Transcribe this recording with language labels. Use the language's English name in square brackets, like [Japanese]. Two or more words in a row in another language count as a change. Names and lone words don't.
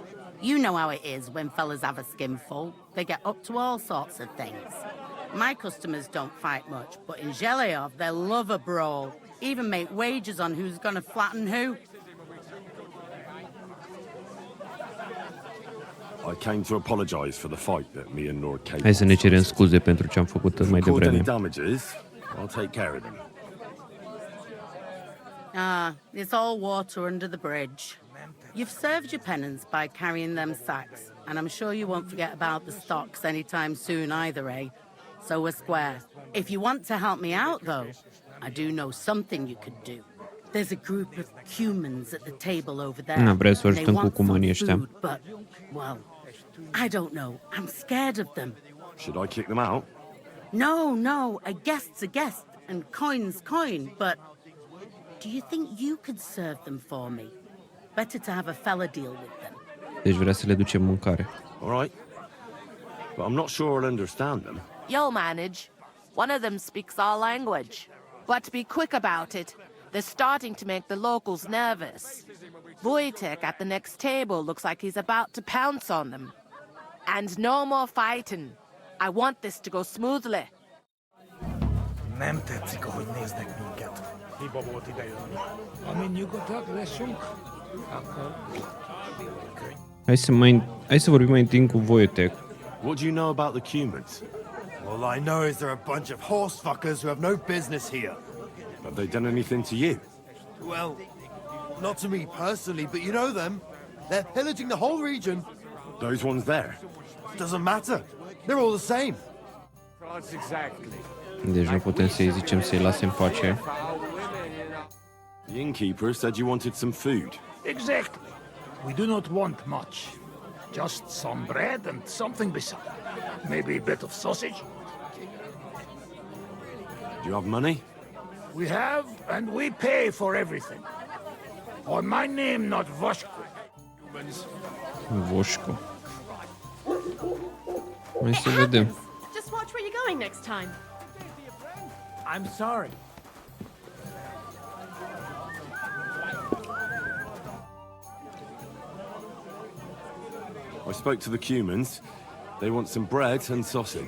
[English] You know how it is when fellas have a skinful. They get up to all sorts of things. My customers don't fight much, but in Zheleov, they love a brawl. Even make wagers on who's gonna flatten who. I came to apologize for the fight that me and Lord Kate. [Romanian] Hai să ne cerem scuze pentru ce am făcut mai [English] Caused any [Romanian] devreme. [English] damages? I'll take care of them. Ah, it's all water under the bridge. You've served your penance by carrying them sacks, and I'm sure you won't forget about the stocks anytime soon either, eh? So we're square. If you want to help me out, though, I do know something you could do. There's a group of humans at the table over there. [Romanian] Na, vreau să [English] and they [Romanian] ajutăm cu [English] want [Romanian] cumanii [English] some [Romanian] ăștia. [English] food, but, well, I don't know. I'm scared of them. Should I kick them out? No, a guest's a guest, and coin's coin, but do you think you could serve them for me? Better to have a fella deal with them. [Romanian] Deci vrea să le ducem mâncare. [English] All right. But I'm not sure I'll understand them. You'll manage. One of them speaks our language. But be quick about it. They're starting to make the locals nervous. Wojtek at the next table looks like he's about to pounce on them. And no more fighting. I want this to go smoothly. [Hungarian] Nem tetszik, ahogy néznek minket. Hiba volt idejönni. Amin nyugodtak, vessünk, akkor... [Romanian] Hai să vorbim mai întâi cu Wojtek. [English] What do you know about the Cumans? All I know is they're a bunch of horse fuckers who have no business here. Have they done anything to you? Well, not to me personally, but you know them. They're pillaging the whole region. Those ones there? Doesn't matter. They're all the same. France exactly. [Romanian] Deci nu putem să-i zicem să-i lase în pace. [English] The innkeeper said you wanted some food. Exactly. We do not want much. Just some bread and something beside. Maybe a bit of sausage. Do you have money? We have, and we pay for everything. On my name, not Voshko. [Romanian] Voșco. Hai să vedem. [English] Just watch where you're going next time. I'm sorry. I spoke to the Cumans. They want some bread and sausage.